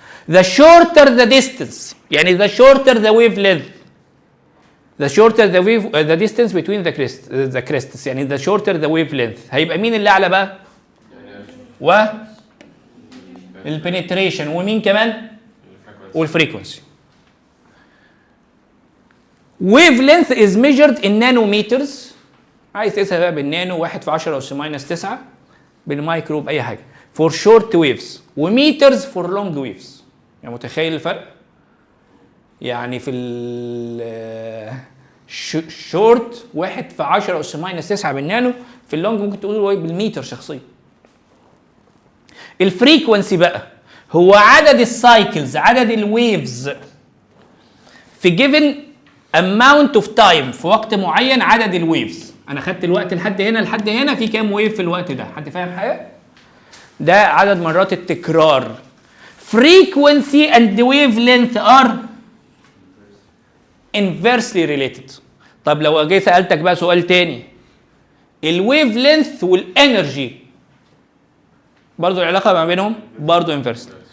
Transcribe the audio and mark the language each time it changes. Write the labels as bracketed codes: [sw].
[en] the shorter the distance، يعني the shorter the wavelength، the shorter the distance between the crests، يعني the shorter the wavelength. [ar] هيبقى مين اللي اعلى بقى؟ و البنتريشن، ومين كمان؟ والفريكونسي. [en] wavelength is measured in nanometers. [ar] عايز تقيسها بقى بالنانو، 1 في 10 أس ماينس 9، بالمايكرو، بأي حاجة. [en] for short waves، وميترز for long waves. [ar] يعني متخيل الفرق؟ يعني في الشورت 1 في 10 أس ماينس 9 بالنانو، في اللونج ممكن تقول بالميتر شخصيا. الفريكونسي بقى هو عدد السايكلز، عدد الويفز في [en] given amount of time، [ar] في وقت معين عدد الويفز. انا خدت الوقت لحد هنا في كام ويف في الوقت ده؟ حد فاهم حاجه؟ ده عدد مرات التكرار. [en] frequency and wavelength are inversely related. [ar] طب لو جيت سالتك بقى سؤال تاني، الويف لينث والانرجي برضو العلاقه ما بينهم برضو انفيرسلي.